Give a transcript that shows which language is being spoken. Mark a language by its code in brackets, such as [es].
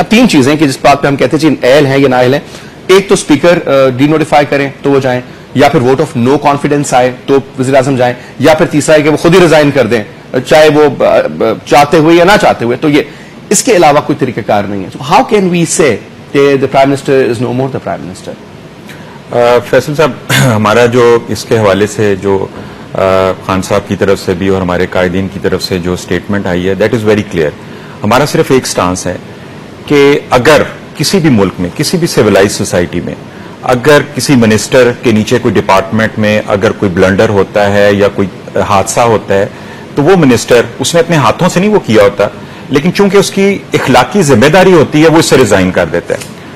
[ur] اب 3 چیزیں کہ جس بات پہ ہم کہتے ہیں اہل ہیں یا نااہل ہیں. ایک تو اسپیکر ڈی نوٹیفائی کریں تو وہ جائیں، یا پھر ووٹ آف نو کانفیڈنس آئے تو وزیر اعظم جائیں، یا پھر تیسرا ہے کہ وہ خود ہی ریزائن کر دیں چاہے وہ چاہتے ہوئے یا نہ چاہتے ہوئے. تو یہ اس کے علاوہ کوئی طریقہ کار نہیں ہے. [en] How can we say the Prime Minister is no more the Prime Minister? [ur] Faisal صاحب، ہمارا جو اس کے حوالے سے جو خان صاحب کی طرف سے بھی اور ہمارے قائدین کی طرف سے جو اسٹیٹمنٹ آئی ہے [en] That is very clear. [ur] ہمارا صرف ایک سٹانس ہے کہ اگر کسی بھی ملک میں، کسی بھی سویلائز سوسائٹی میں اگر کسی منسٹر کے نیچے کوئی ڈپارٹمنٹ میں اگر کوئی بلنڈر ہوتا ہے یا کوئی حادثہ ہوتا ہے تو وہ منسٹر اس نے اپنے ہاتھوں سے نہیں وہ کیا ہوتا، لیکن چونکہ اس کی اخلاقی ذمہ داری ہوتی ہے وہ اس سے ریزائن کر دیتا ہے.